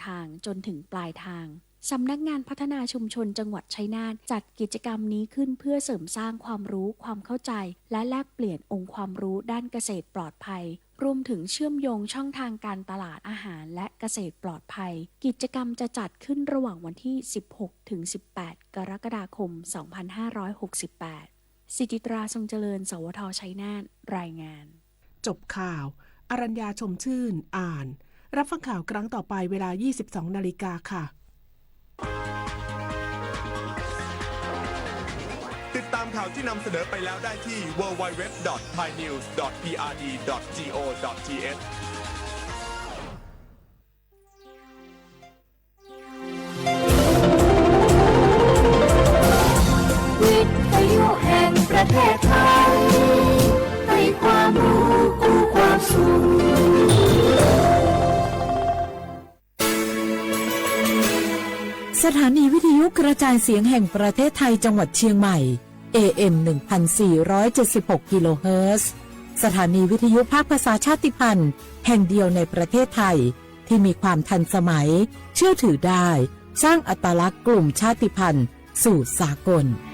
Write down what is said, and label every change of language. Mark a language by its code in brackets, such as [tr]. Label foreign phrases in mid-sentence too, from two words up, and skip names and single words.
[th] ทางจนถึงปลายทางสำนักงานพัฒนาชุมชนจังหวัดชัยนาทจัดกิจกรรมนี้ขึ้นเพื่อเสริมสร้างความรู้ความเข้าใจและแลกเปลี่ยนองค์ความรู้ด้านเกษตรปลอดภัยรวมถึงเชื่อมโยงช่องทางการตลาดอาหารและเกษตรปลอดภัยกิจกรรมจะจัดขึ้นระหว่างวันที่ 16-18 กรกฎาคม 2568 สิจิตราทรงเจริญสวทชัยนาทรายงาน จบข่าวอรัญญาชมชื่นอ่านรับฟังข่าวครั้งต่อไปเวลา 22:00 น. ค่ะ ติดตามข่าวที่นำเสนอไปแล้วได้ที่ www.thainews.prd.go.th วิทยุแห่งประเทศไทยให้ความรู้คู่ความสุข สถานีวิทยุกระจายเสียงแห่งประเทศไทยจังหวัดเชียงใหม่ AM 1476 กิโลเฮิรตซ์สถานีวิทยุภาคภาษาชาติพันธุ์แห่งเดียวในประเทศไทยที่มีความทันสมัยเชื่อถือได้สร้างอัตลักษณ์กลุ่มชาติพันธุ์สู่สากล